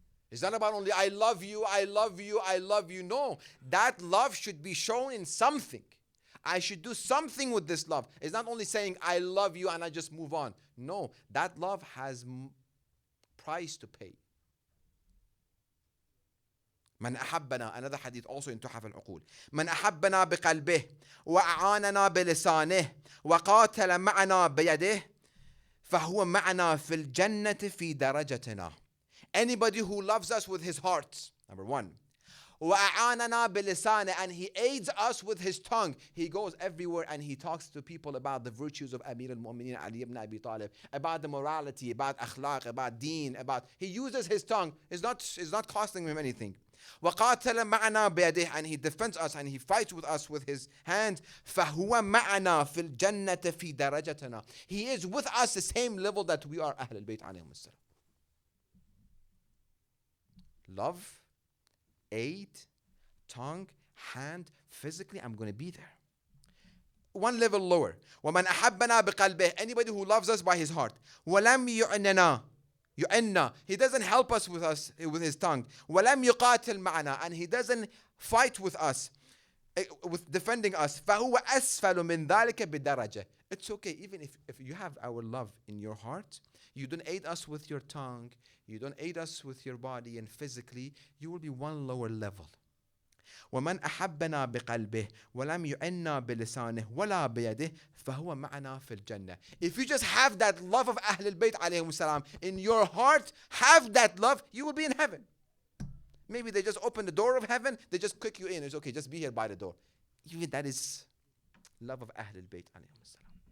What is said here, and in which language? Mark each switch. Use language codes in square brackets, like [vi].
[en] It's not about only I love you, I love you, I love you. No, that love should be shown in something. I should do something with this love. It's not only saying I love you and I just move on. No, that love has price to pay. [ar] من أحبنا, [en] another hadith also in تحف العقول. [ar] من أحبنا بقلبه وأعاننا بلسانه وقاتل معنا بيده فهو معنا في الجنة في درجتنا. [en] Anybody who loves us with his heart, number one. [ar] وأعاننا بلسانه, [en] and he aids us with his tongue. He goes everywhere and he talks to people about the virtues of Amir al-Mu'mineen Ali ibn Abi Talib, about the morality, about akhlaq, about deen, he uses his tongue. It's not costing him anything. [ar] وقاتل معنا بيده, [en] and he defends us and he fights with us with his hand. [ar] فهو معنا في الجنة في درجتنا. [en] He is with us the same level that we are. Ahl al-Bayt alayhim as-salam. Love, aid, tongue, hand, physically, I'm going to be there. One level lower. [ar] وَمَنْ أَحَبَّنَا بِقَلْبِهِ. [en] Anybody who loves us by his heart. [ar] وَلَمْ يُعْنَنَا. [en] He doesn't help us with his tongue. [ar] وَلَمْ يُقَاتِلْ مَعَنَا. [en] And he doesn't fight with us. with defending us. [ar] فَهُوَ أَسْفَلُ مِنْ ذَلِكَ بِدَرَجَةٍ. [en] It's okay, even if you have our love in your heart, you don't aid us with your tongue, you don't aid us with your body and physically, you will be one lower level. [ar] ومن أحبنا بقلبه ولم يعنا بلسانه ولا بيده فهو معنا في الجنة. [en] If you just have that love of Ahl al-Bayt alayhim salam in your heart, have that love, you will be in heaven. Maybe they just open the door of heaven, they just kick you in. It's okay, just be here by the door. Even that is love of Ahl al-Bayt alayhim salam.